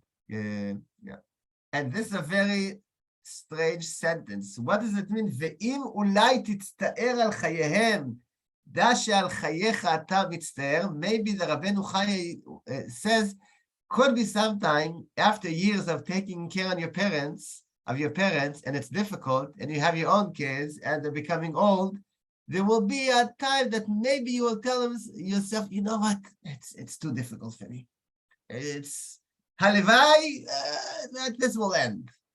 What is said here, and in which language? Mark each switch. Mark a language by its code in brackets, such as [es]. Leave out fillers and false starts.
[en] And this is a very strange sentence. What does it mean? [he] ואם אולי תצטער על חייהם, דע שעל חייך אתה מצטער. [en] Maybe the Rabbeinu Chaye says, could be sometime after years of taking care of your parents, and it's difficult, and you have your own kids, and they're becoming old, there will be a time that maybe you will tell yourself, you know what, it's too difficult for me. It's halevai, that this will end.